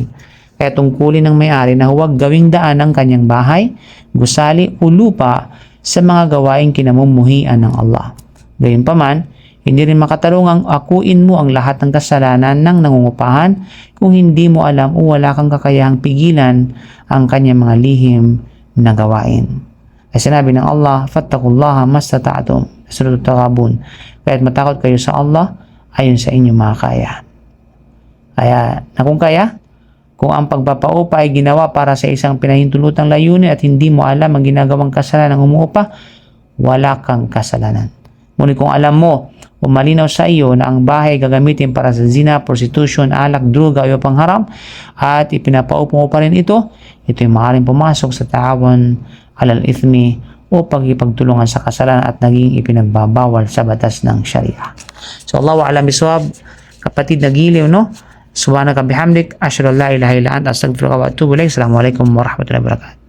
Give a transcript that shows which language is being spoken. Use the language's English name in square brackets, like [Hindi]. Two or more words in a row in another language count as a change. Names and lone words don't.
[Filipino] Kaya tungkulin ng may-ari na huwag gawing daan ang kanyang bahay, gusali o lupa sa mga gawaing kinamumuhian ng Allah. Gayunpaman, hindi rin makatarungang akuin mo ang lahat ng kasalanan ng nangungupahan kung hindi mo alam o wala kang kakayahang pigilan ang kanyang mga lihim na gawain. Ay sinabi ng Allah, [Arabic] فاتقوا الله ما استطعتم, [Filipino] Surah At-Taghabun, kaya't matakot kayo sa Allah ayon sa inyong makakaya. Kaya, na kung kaya, kung ang pagpapaupa ay ginawa para sa isang pinahintulutang layunin at hindi mo alam ang ginagawang kasalanan ng umuupa, wala kang kasalanan. Ngunit kung alam mo o malinaw sa iyo na ang bahay gagamitin para sa zina, prostitution, alak, druga o iba pang haram at ipinapaupa mo pa rin ito ay maaaring pumasok sa [Arabic] التعاون على الإثم [Filipino] o pagkipagtulungan sa kasalanan at naging ipinagbabawal sa batas ng Sharia. So, [Arabic] الله أعلم بالصواب, [Filipino] kapatid na giliw, no? [Arabic] سبحانك وبحمدك، أشهد أن لا إله إلا أنت، أستغفرك وأتوب إليك. السلام عليكم ورحمة الله وبركاته.